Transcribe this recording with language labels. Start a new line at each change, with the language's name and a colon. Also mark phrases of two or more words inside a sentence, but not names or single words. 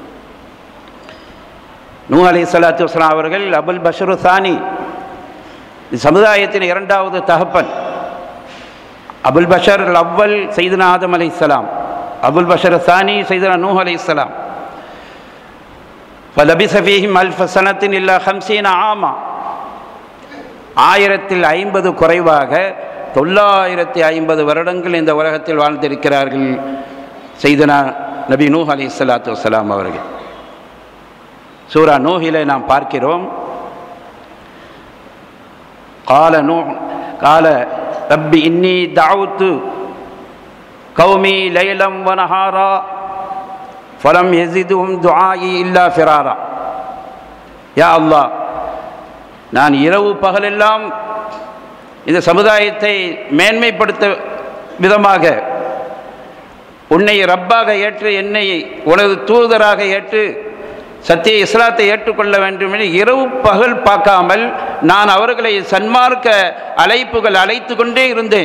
Tamil: நூஹ்
Arabic: عليه الصلاة والسلام
Tamil: அவர்கள்
Arabic: أبو البشر ثاني,
Tamil: சமுதாயத்தின் இரண்டாவது தகப்பன்.
Arabic: أبو البشر أول سيدنا آدم عليه السلام، أبو البشر ثاني سيدنا نوح عليه السلام. فَلَبِثَ فِيهِمْ أَلْفَ سَنَةٍ إِلَّا 50 عاما.
Tamil: 1050 குறைவாக 950 வருடங்கள் இந்த உலகத்தில் வாழ்ந்திருக்கிறார்கள்
Arabic: سيدنا نبي نوح عليه الصلاة والسلام
Tamil: அவர்கள். சூரா நூஹிலே நாம் பார்க்கிறோம்,
Arabic: قال رب إني دعوت قومي ليلا ونهارا فلم يزدهم دعائي إلا فرارا. يا الله,
Tamil: நான் இரவு பகலெல்லாம் இந்த சமுதாயத்தை மேன்மைப்படுத்த விதமாக உன்னை ரப்பாக ஏற்று என்னை உனது தூதராக ஏற்று சத்திய இஸ்லாத்தை ஏற்றுக்கொள்ள வேண்டும் என்று இரவு பகல் பார்க்காமல் நான் அவர்களை சன்மார்க்க அழைப்புகள் அழைத்து கொண்டே இருந்தேன்.